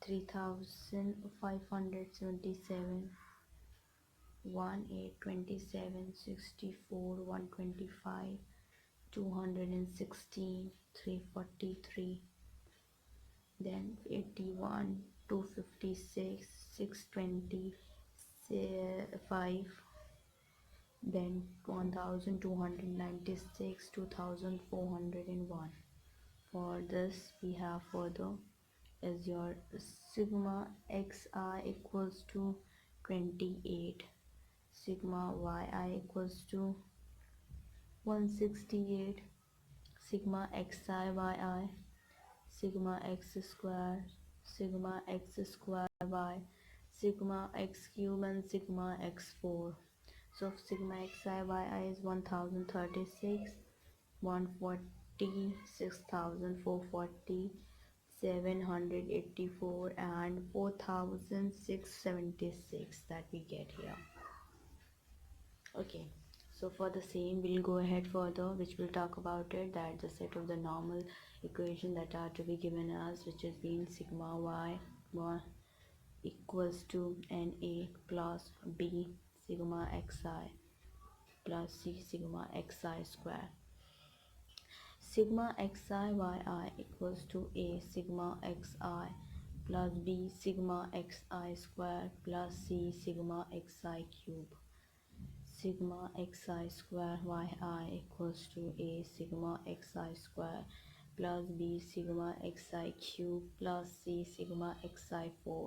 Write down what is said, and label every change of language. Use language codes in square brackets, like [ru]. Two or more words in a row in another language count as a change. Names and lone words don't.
[en] 3577, 1827, 64, 125, 216, 343, then 81, 256, 625, then 1296, 2401. For this we have further is your sigma xi equals to 28, sigma yi equals to 168, sigma xi yi, sigma x square, sigma x square y, sigma x cube, and sigma x4. So sigma xi yi is 1036, 140, 6440, 784, and 4676 that we get here. Okay, so for the same we'll go ahead further, which we'll talk about it, that the set of the normal equation that are to be given us, which is being sigma y 1 equals to na plus b sigma xi plus c sigma xi square. Sigma xi yi equals to a sigma xi plus b sigma xi square plus c sigma xi cube. Sigma xi square yi equals to a sigma xi square plus b sigma xi cube plus c sigma xi4.